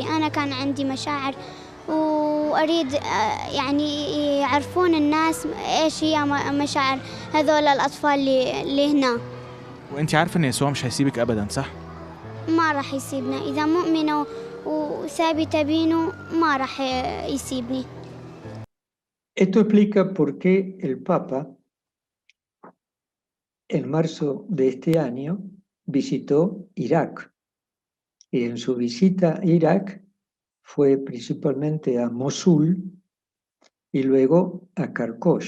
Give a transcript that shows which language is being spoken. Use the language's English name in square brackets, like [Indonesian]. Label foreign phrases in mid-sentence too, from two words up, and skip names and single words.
[Arabic] أنا كان عندي مشاعر وأريد يعني يعرفون الناس إيش هي مشاعر هذول الأطفال اللي هنا. وأنت عارفة إن يسوع مش هيسيبك أبدا صح؟ ما راح يسيبنا، إذا مؤمنة وثابتة بينه ما راح يسيبني. [Spanish] Esto explica por qué el Papa, en marzo de este año, visitó Irak. Y en su visita a Irak fue principalmente a Mosul y luego a Karkosh.